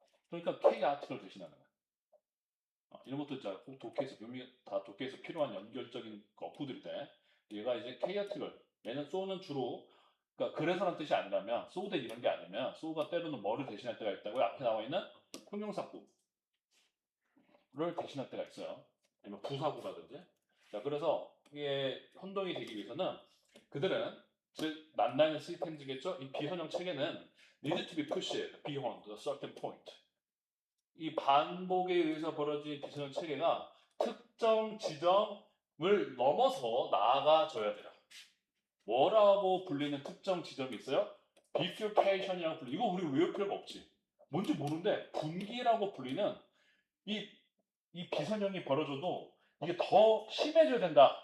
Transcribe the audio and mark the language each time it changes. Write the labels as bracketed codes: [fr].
[ko] 그러니까 chaotic을 대신하는 거야. 이런 것도 진짜 꼭 독해에서 필요한 연결적인 어프들인데 얘가 이제 chaotic을 얘는 so는 주로 그러니까 그래서란 뜻이 아니라면 so that 이런 게 아니면 so가 때로는 뭐를 대신할 때가 있다고요? 앞에 나와 있는 형용사구를 대신할 때가 있어요. 아니면 부사구라든지. 자, 그래서 이게 혼동이 되기 위해서는 그들은 즉 만나는 시스템이겠죠. 이 비선형 체계는 [en] need to be pushed beyond a certain point. [ko] 이 반복에 의해서 벌어진 비선형 체계가 특정 지점을 넘어서 나아가줘야 돼요. 뭐라고 불리는 특정 지점이 있어요? bifurcation이라고 불리. 이거 우리 외울 필요가 없지. 뭔지 모르는데 분기라고 불리는 이 비선형이 벌어져도 이게 더 심해져야 된다.